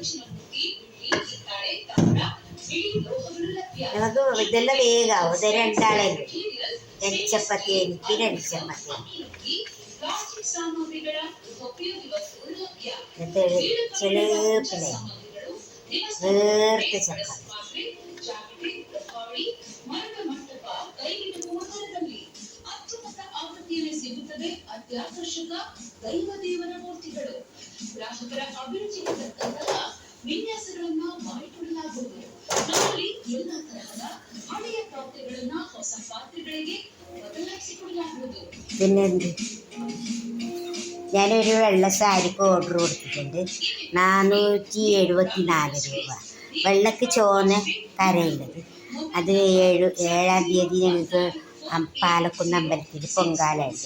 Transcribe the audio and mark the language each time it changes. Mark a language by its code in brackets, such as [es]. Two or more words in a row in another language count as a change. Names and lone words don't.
[ml] നമുക്ക് ഇതെല്ലാം വേഗാവും. ഇത് 2 ആളല്ലേ, 2 ചപ്പാത്തി എനിക്ക്, 2 ചപ്പാത്തി. ചെലേപ്പിലെ വേർത്ത ചപ്പാത്തി. [kn] ಅತ್ಯಾಕರ್ಷಕ ದೈವದೇವರ ಮೂರ್ತಿಗಳು ಗ್ರಾಹಕರ ಅಭಿರುಚಿಗೆ ತಕ್ಕಂತಹ ವಿನ್ಯಾಸಗಳನ್ನ ಮಾಡಿಕೊಡಲಾಗುವುದು. ನಮ್ಮಲ್ಲಿ ಎಲ್ಲಾ ತರಹದ ಹಳೆಯ ಪಾತ್ರೆಗಳನ್ನ ಹೊಸ ಪಾತ್ರೆಗಳಿಗೆ ಬದಲಾಯಿಸಿಕೊಡಲಾಗುವುದು. [ml] പിന്നെ ഞാനൊരു വെള്ള സാരിക്ക് ഓർഡർ കൊടുത്തിട്ടുണ്ട്. 474 രൂപ. വെള്ളക്ക് ചുവന്ന കരയുള്ളത്. അത് 7-ാം തീയതി ഞങ്ങൾക്ക് പാലക്കുന്ന് അമ്പലത്തിൽ പൊങ്കാലയുണ്ട്.